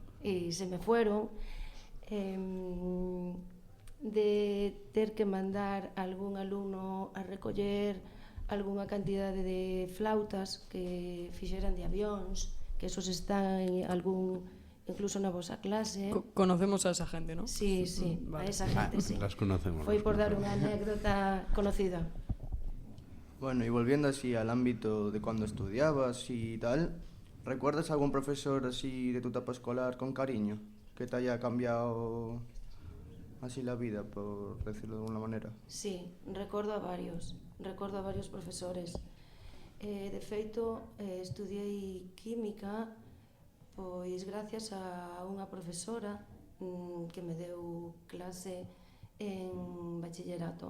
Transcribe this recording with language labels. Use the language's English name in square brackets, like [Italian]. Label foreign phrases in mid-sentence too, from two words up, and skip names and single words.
[Galician] E [Spanish] se me fueron, [Galician] de ter que mandar algún alumno a recoller algunha cantidade de flautas que fixeran de avións, que esos están en algún, incluso na vosa clase. [Spanish] Conocemos a esa gente, ¿no? Sí, sí, Vale. a esa gente, sí. Las conocemos. [Galician] Foi por dar unha anécdota conocida. [Spanish] Bueno, y volviendo así al ámbito de cuando estudiabas y tal, ¿recuerdas algún profesor así de tu etapa escolar con cariño que te haya cambiado así la vida, por decirlo de alguna manera? [Galician] Sí, recordo a varios profesores. De feito, estudiei química pois gracias a unha profesora que me deu clase en bachillerato.